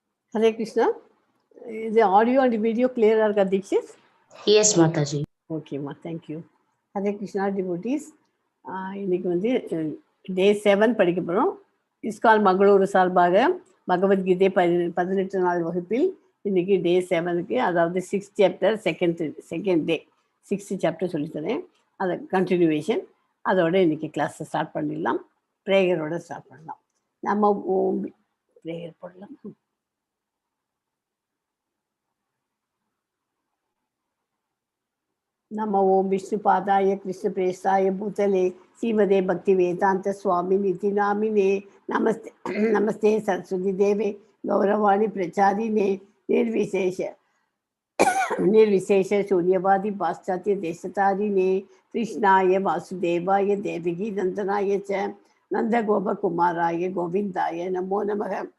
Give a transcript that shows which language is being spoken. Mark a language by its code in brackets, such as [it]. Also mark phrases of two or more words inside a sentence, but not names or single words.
[en] Hare Krishna. Is the audio and the video clear, Arka Dikshit? Yes, Mataji. Okay, ma. Thank you. Hare Krishna devotees. [ta] இன்னைக்கு வந்து டே 7 படிக்க போகிறோம். இஸ்கான் மங்களூரு சார்பாக பகவத்கீதை 18 நாள் வகுப்பில் இன்னைக்கு டே 7க்கு, அதாவது [en] 6th chapter second day 6th chapter [ta] சொல்லித்தரேன். அதை கண்டினியூவேஷன். அதோட இன்னைக்கு [en] class start [ta] பண்ணிடலாம். [en] prayer start [ta] பண்ணலாம். நம்ம ப்ரேயர் போடலாம். [sa] नमो ओम विष्णुपादाय कृष्णप्रेष्ठाय भूतले श्रीमदे भक्तिवेदांत स्वामिनिति नामिने नमस्ते नमस्ते सरस्वती देवे गौरवाणी प्रचारिणे निर्विशेष शून्यवादी पाश्चात्य देशतारिणे कृष्णाय वासुदेवाय देवकी नंदनाय च नंदगोपकुमाराय गोविंदाय नमो नमः.